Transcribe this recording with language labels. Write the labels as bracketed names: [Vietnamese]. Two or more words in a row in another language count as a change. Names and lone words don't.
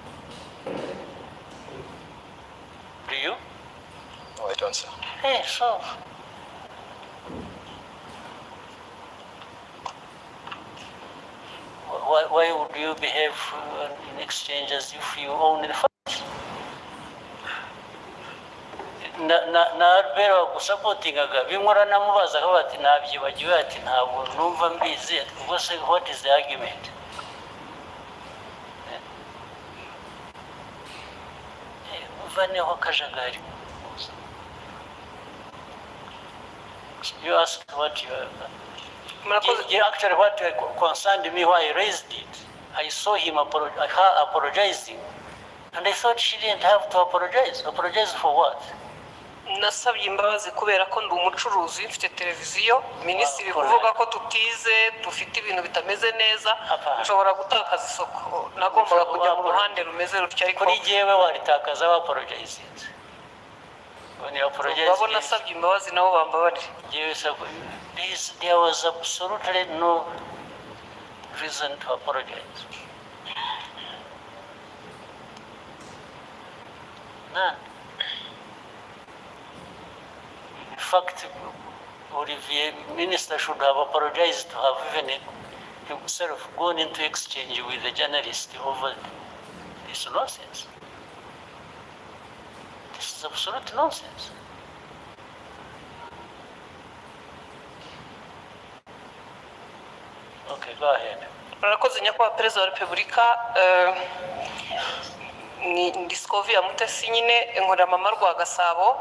[English] Do you? No, I don't, sir. Hey, so. Why would you behave in exchange as if you own the facts? [Kinyarwanda] Na Albert wagusapotingaga bimura namubazaga bati nabyibagiwe ati ntabwo numva mbizi, ubwo se [English] what is the argument? [Kinyarwanda] Uvaneho kajagari. [English] You ask what you actually what concerned me why I raised it. I saw him her apologizing, and I thought she didn't have to apologize. Apologize for what? [Kinyarwanda] Nasabye imbabazi kubera ko ndi umucuruzi mfite televiziyo, minisitiri kuvuga ko tutize dufite ibintu bitameze neza, nshobora gutakaza isoko. Nagombaga kujya mu ruhande rumeze rutyo, ariko kuri jewe waritakaza wa apologize. [English] When you apologize, [Kinyarwanda] babona nasabye imbabazi nabo bambabarira. [English] There was absolutely no reason to apologize. None. In fact, Olivier, minister should have apologized to have even himself gone into exchange with the journalist over this nonsense. This is absolute nonsense. Okay, go ahead. [Kinyarwanda] Murakoze nyakubahwa Perezida wa Repubulika. Ndi Scovia Mutesi nyine nkora mama rwa Gasabo.